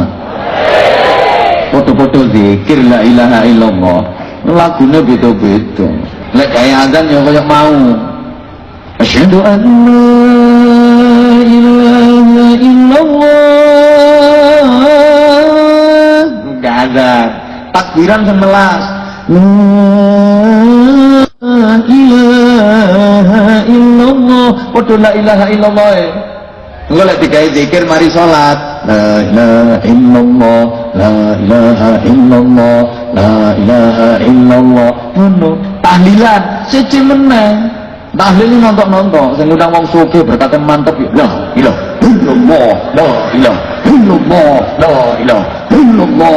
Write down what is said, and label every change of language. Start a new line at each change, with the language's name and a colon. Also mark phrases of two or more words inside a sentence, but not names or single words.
Indonesian: Foto-foto zikir
Arabic: la ilaha illallah.
Indonesian: Lagunya beda-beda. Lek kayak azan yang kayak mau.
Arabic: Asyhadu an la ilaha illallah.
Indonesian: Enggak ada. Takbiran 11.
Arabic: La ilaha illallah. Waduh la ilaha illallah.
Javanese: Engko lek digawe zikir mari salat.
Arabic: La ilaha illallah, la ilaha illallah, la ilaha illallah.
Javanese: Ngono. Tahlilan siji meneh. Tahlil nontok-nontok sing ngundang wong sugih berkata mantep ya.
Arabic: La ilaha illallah, la ilaha illallah, la ilaha illallah.